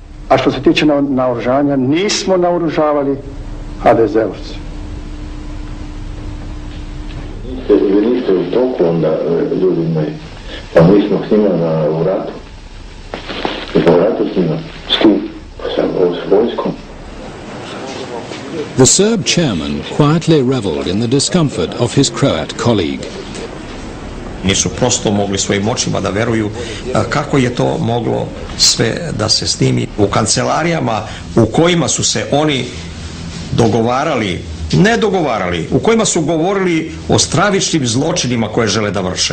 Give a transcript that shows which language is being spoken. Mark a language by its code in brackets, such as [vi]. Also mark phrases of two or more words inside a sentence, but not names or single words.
[sr] A što se tiče naoružanja, nismo naoružavali HDZ-ovci. Vi niste u toku onda, ljudi moji, pa mi smo s njima u ratu. I po ratu s njima, s kim? S vojskom. [en] The Serb chairman quietly reveled in the discomfort of his Croat colleague. [sr] Nisu prosto mogli svojim očima da veruju kako je to moglo sve da se snimi u kancelarijama u kojima su se oni u kojima su govorili o stravičnim zločinima koje žele da vrše.